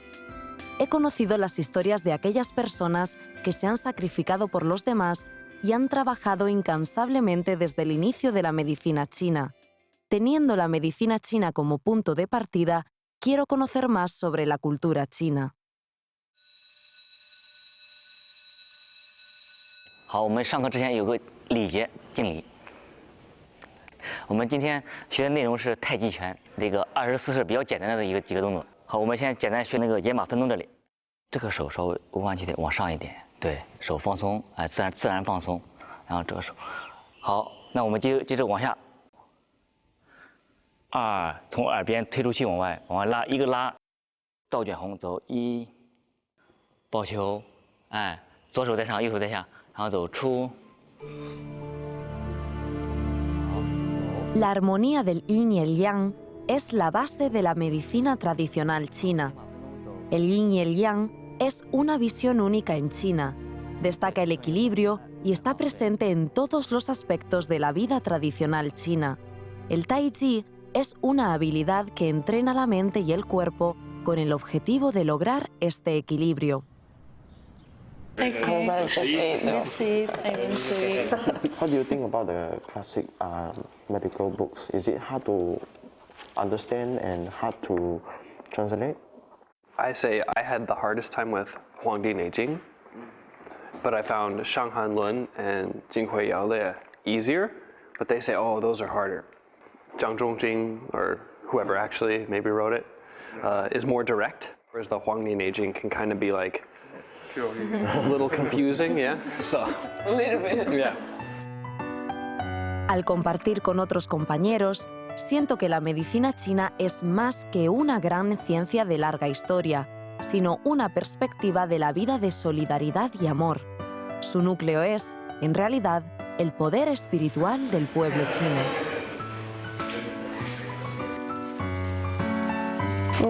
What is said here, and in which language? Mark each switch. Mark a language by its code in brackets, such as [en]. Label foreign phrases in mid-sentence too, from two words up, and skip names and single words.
[es] He conocido las historias de aquellas personas que se han sacrificado por los demás y han trabajado incansablemente desde el inicio de la medicina china. Teniendo la medicina china como punto de partida, quiero conocer más sobre la cultura china. [zh] 好，我们上课之前有个礼节敬礼。我们今天学的内容是太极拳，这个24式比较简单的几个动作。好，我们现在简单学那个野马分鬃这里，这个手稍微弯曲点，往上一点，对手放松，哎，自然放松，然后这个手，好，那我们接着往下，从耳边推出去往外拉，一个拉，倒卷红走1，抱球，哎，左手在上，右手在下。 [es] La armonía del yin y el yang es la base de la medicina tradicional china. El yin y el yang es una visión única en China. Destaca el equilibrio y está presente en todos los aspectos de la vida tradicional china. El tai chi es una habilidad que entrena la mente y el cuerpo con el objetivo de lograr este equilibrio. [en] I would rather just eat though. What do you think about the classic medical books? Is it hard to understand and hard to translate? I say I had the hardest time with Huangdi Neijing, but I found Shanghan Lun and Jinghui Yaole easier, but they say, oh, those are harder. Zhang Zhongjing, or whoever actually maybe wrote it, is more direct, whereas the Huangdi Neijing can kind of be like, a little confusing, yeah? So, a little bit. Yeah. [es] Al compartir con otros compañeros, siento que la medicina china es más que una gran ciencia de larga historia, sino una perspectiva de la vida de solidaridad y amor. Su núcleo es, en realidad, el poder espiritual del pueblo chino.